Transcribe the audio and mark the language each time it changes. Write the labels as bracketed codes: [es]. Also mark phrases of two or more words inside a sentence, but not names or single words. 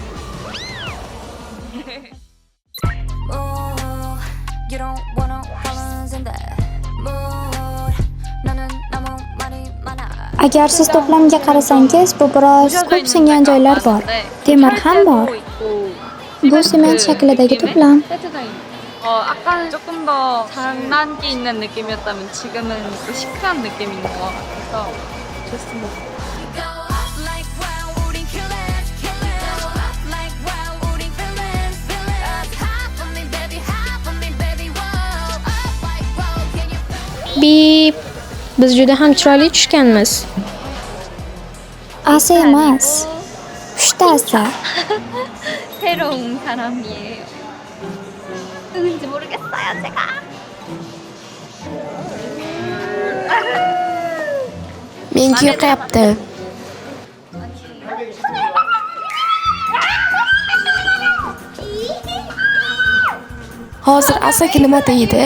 [uz] Agar siz to'plamga qarasangiz, bu biroz ko'p singan joylar bor. Temir ham bor. Bu sement shaklidagi to'plam. [ko] 아까는 조금 더 장난기 있는 느낌이었다면 지금은 또 시크한 느낌인 것 같아서 좋습니다. Bip. [uz] Biz juda ham chiroyli tushganmiz. Asa emas. Uchtasi. [ko] 새로운 사람이에요. 누군지 모르겠어요, 제가. [uz] Menga yoqayapti. Hozir Asaga nima deydi?